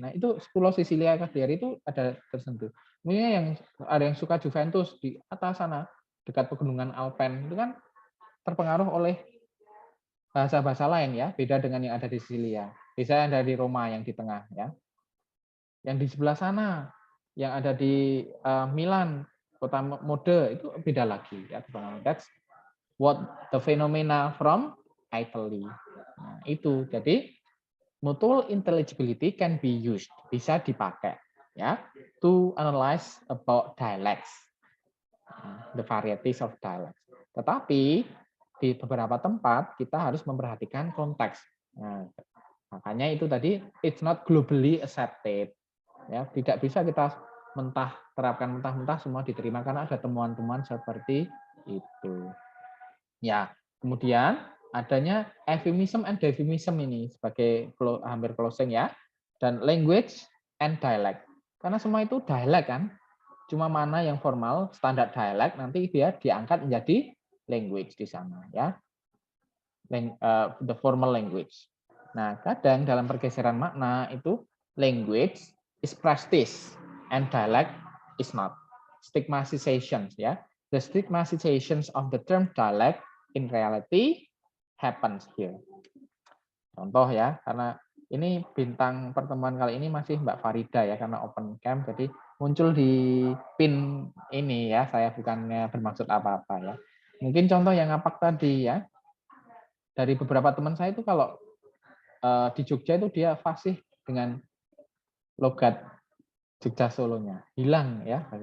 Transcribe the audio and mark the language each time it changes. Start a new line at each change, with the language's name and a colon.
Indonesian: Nah, itu Pulau Sisilia Cagliari itu ada tersentuh. Mungkin yang ada yang suka Juventus di atas sana dekat pegunungan Alpen itu kan terpengaruh oleh bahasa-bahasa lain ya, beda dengan yang ada di Sisilia. Bisa yang ada di Roma yang di tengah ya. Yang di sebelah sana, yang ada di Milan, kota mode itu beda lagi ya.
English: That's what the phenomena from Italy.
Indonesian: Nah, itu jadi
English: mutual intelligibility can be used,
Indonesian: bisa dipakai ya,
English: to analyze about dialects, the varieties of dialects.
Indonesian: Tetapi di beberapa tempat kita harus memperhatikan konteks. Nah, makanya itu tadi
English: it's not globally accepted.
Indonesian: Ya, tidak bisa kita terapkan mentah-mentah semua diterima karena ada temuan-temuan seperti itu. Ya, kemudian adanya euphemism and euphemism ini sebagai hampir closing ya, dan
English: language and dialect.
Indonesian: Karena semua itu dialek kan, cuma mana yang formal standar dialek nanti dia diangkat menjadi language di sana ya,
English: the formal language.
Indonesian: Nah, kadang dalam pergeseran makna itu
English: language is prestige and dialect is not. Stigmatizations ya. The stigmatizations of the term dialect in reality happens here.
Indonesian: Contoh ya, karena ini bintang pertemuan kali ini masih Mbak Farida ya, karena open camp, jadi muncul di pin ini ya, saya bukannya bermaksud apa-apa ya. Mungkin contoh yang ngapak tadi ya, dari beberapa teman saya itu kalau di Jogja itu dia fasih dengan logat Jogja Solonya, hilang ya.